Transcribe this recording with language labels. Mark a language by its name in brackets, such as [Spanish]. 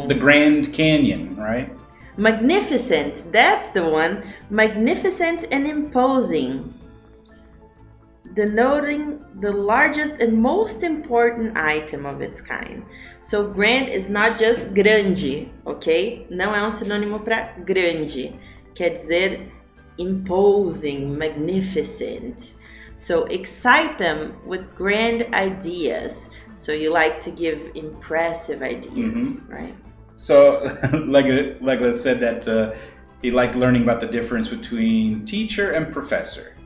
[English] Well, the Grand Canyon, right? Magnificent, that's the one. Magnificent and imposing, denoting the largest and most important item of its kind. So grand is not just grande, ok? [Portuguese] Não é sinônimo para grande. Quer dizer imposing, magnificent. [English] So excite them with grand ideas. So you like to give impressive ideas, right? So Legolas said that he liked learning about the difference between teacher and professor.